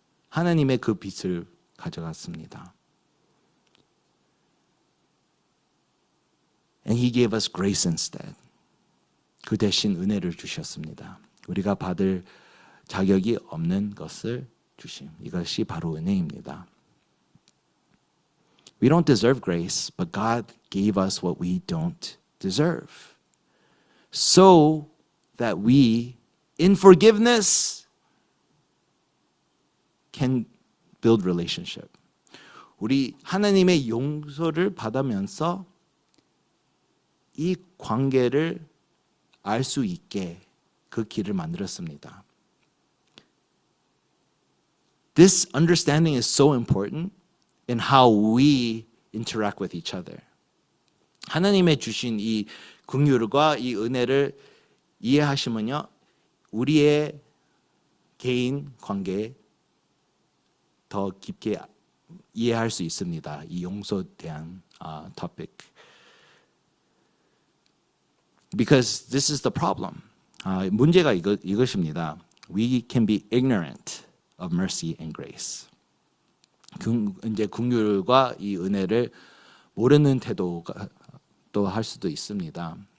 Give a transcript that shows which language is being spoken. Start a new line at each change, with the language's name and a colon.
Korean: 하나님의 그 빚을 가져갔습니다.
English: And he gave us grace instead.
Korean: 그 대신 은혜를 주셨습니다. 우리가 받을 자격이 없는 것을 주심. 이것이 바로 은혜입니다.
English: We don't deserve grace, but God gave us what we don't deserve. So that we, in forgiveness, can build relationship.
Korean: 우리 하나님의 용서를 받으면서 이 관계를 알 수 있게 그 길을 만들었습니다.
English: This understanding is so important in how we interact with each other.
Korean: 하나님의 주신 이 긍휼과 이 은혜를 이해하시면요, 우리의 개인 관계 더 깊게 이해할 수 있습니다. 이 용서에 대한 topic.
English: Because this is the problem.
Korean: 문제가 이것입니다.
English: We can be ignorant of mercy and grace.
Korean: 이제 긍휼과 이 은혜를 모르는 태도가 또 할 수도 있습니다.